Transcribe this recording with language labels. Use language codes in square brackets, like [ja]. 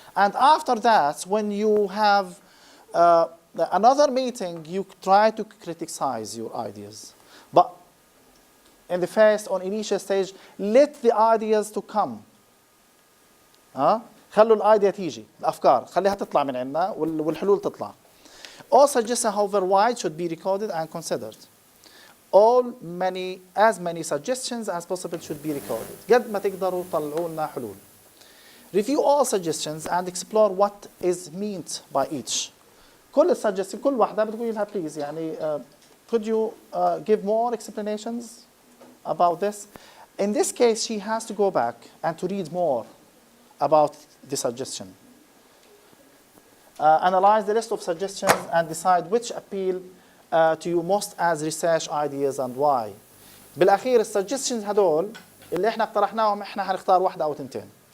[en] And after that, when you have another meeting, you try to criticize your ideas. But in the first, on initial stage, let the ideas to come. [ar] خلوا الايديا تيجي، الافكار خليها تطلع من عندنا والحلول تطلع. [en] All suggestions, however wide, should be recorded and considered. As many suggestions as possible should be recorded. [ar] قد ما تقدروا طلعوا لنا حلول. [en] Review all suggestions and explore what is meant by each. كل suggestion [ar] كل واحدة بتقولي لها [en] please يعني could you give more explanations about this? In this case, she has to go back and to read more about the suggestion. Analyze the list of suggestions and decide which appeal to you most as research ideas and why. [ar] بالأخير السجستشنز هدول اللي احنا اقترحناهم احنا هنختار واحدة أو تنتين.